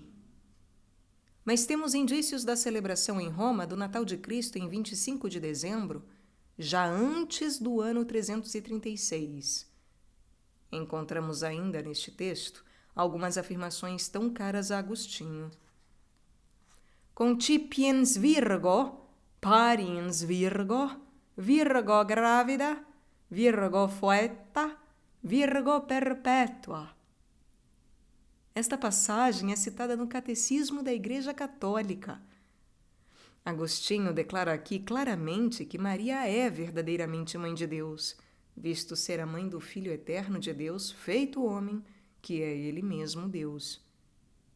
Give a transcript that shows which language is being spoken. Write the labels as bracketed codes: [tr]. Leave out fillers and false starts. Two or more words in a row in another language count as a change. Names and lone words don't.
[pt] Mas temos indícios da celebração em Roma do Natal de Cristo em 25 de dezembro, já antes do ano 336. Encontramos ainda neste texto algumas afirmações tão caras a Agostinho. [la] Concipiens Virgo, pariens Virgo, Virgo grávida, Virgo foeta, Virgo perpétua. [pt] Esta passagem é citada no Catecismo da Igreja Católica. Agostinho declara aqui claramente que Maria é verdadeiramente mãe de Deus, visto ser a mãe do Filho eterno de Deus, feito homem, que é ele mesmo Deus.